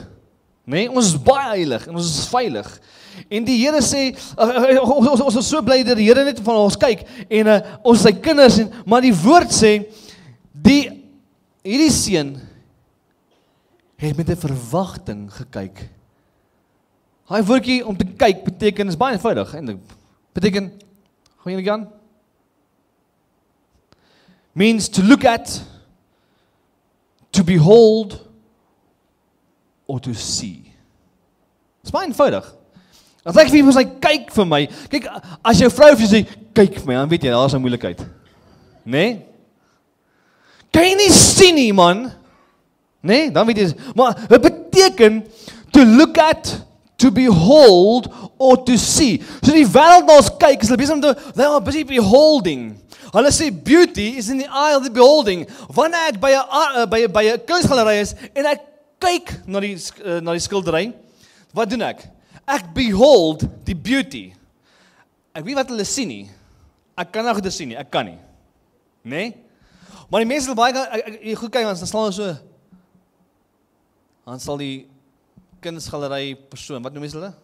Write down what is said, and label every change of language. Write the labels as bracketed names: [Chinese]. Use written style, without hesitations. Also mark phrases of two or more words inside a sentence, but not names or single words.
[Afrikaans] Nee, ons is baie heilig en ons is veilig. En die Here sê, ons is so bly dat die Here net van ons kyk en ons sy kinders, maar die woord sê, hierdie seun het met 'n verwagting gekyk. Daai woordjie om te kyk beteken, is baie eenvoudig eintlik. Beteken, gaan jy gaan? [English] Means to look at, to behold, or to see. [Afrikaans] Dit is baie eenvoudig. As ek vir iemand sê, kyk vir my, kyk, as jou vrou vir jou sê, kyk vir my, dan weet jy, daar is 'n moeilikheid. Nee? Kan jy nie sien nie, man? Nee, dan weet jy, maar dit beteken, [English] to look at, to behold, or to see. [Afrikaans] So die wêreld na ons kyk, is hulle besig om [English] they are busy beholding. [Afrikaans] Hulle sê, [English] beauty is in the eye of the beholding. [Afrikaans] Wanneer ek by 'n kunsgalery is, en ek kyk na die skildery, wat doen ek? Ek behold die beauty. Ek weet wat hulle sien nie. Ek kan nie goed sien nie, ek kan nie. Nee? Maar die mense sal baie goed kyk, dan sal hulle so, dan sal die kunsgalery persoon, wat noem jy hulle?